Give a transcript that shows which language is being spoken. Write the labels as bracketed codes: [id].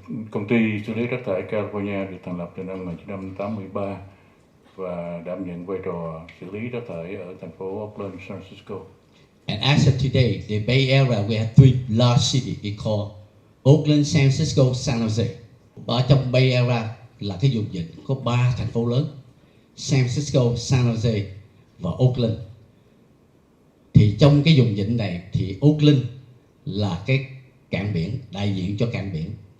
[vi] Công ty xử lý rác thải California được thành lập từ năm 1983 và đảm nhận vai trò xử lý rác thải ở thành phố Oakland, San Francisco. [en] And as of today, the Bay Area, we have three large cities. We call Oakland, San Francisco, San Jose. [vi] Ở trong Bay Area là cái vùng dịch có 3 thành phố lớn: San Francisco, San Jose và Oakland. Thì trong cái vùng dịch này thì Oakland là cái cảng biển, đại diện cho cảng biển.